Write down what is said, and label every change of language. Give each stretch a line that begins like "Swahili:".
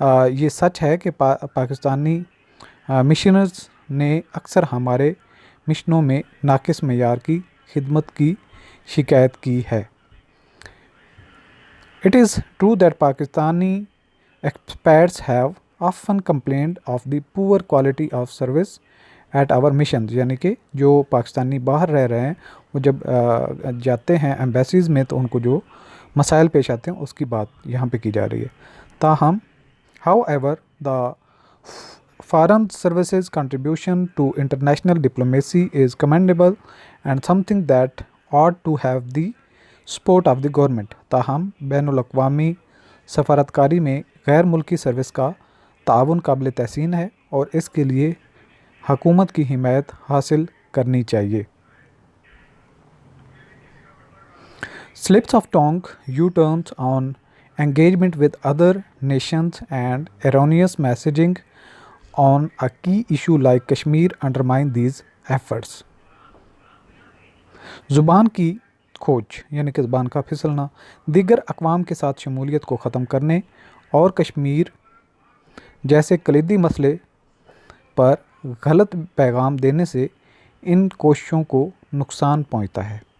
Urdu: یہ سچ ہے کہ پاکستانی مشنرز نے اکثر ہمارے مشنوں میں ناقص معیار کی خدمت کی شکایت کی ہے.
English: It is true that Pakistani expats have often complained of the poor quality of service at our missions.
Urdu: یعنی کہ جو پاکستانی باہر رہ رہے ہیں وہ جب جاتے ہیں ایمبیسیز میں تو ان کو جو مسائل پیش آتے ہیں اس کی بات یہاں پہ کی جا رہی ہے.
English: تاہم however the foreign services contribution to international diplomacy is commendable and something that ought to have the support of the government.
Urdu: تاہم بین الاقوامی سفارتکاری میں غیر ملکی سروس کا تعاون قابل تحسین ہے اور اس کے لیے حکومت کی حمایت حاصل کرنی چاہیے.
English: Slips of tongue, U-turns on engagement with other nations and erroneous messaging on a key issue like Kashmir undermine these efforts.
Urdu: زبان کی کھوج یعنی کہ زبان کا پھسلنا دیگر اقوام کے ساتھ شمولیت کو ختم کرنے اور کشمیر جیسے کلیدی مسئلے پر غلط پیغام دینے سے ان کوششوں کو نقصان پہنچتا ہے.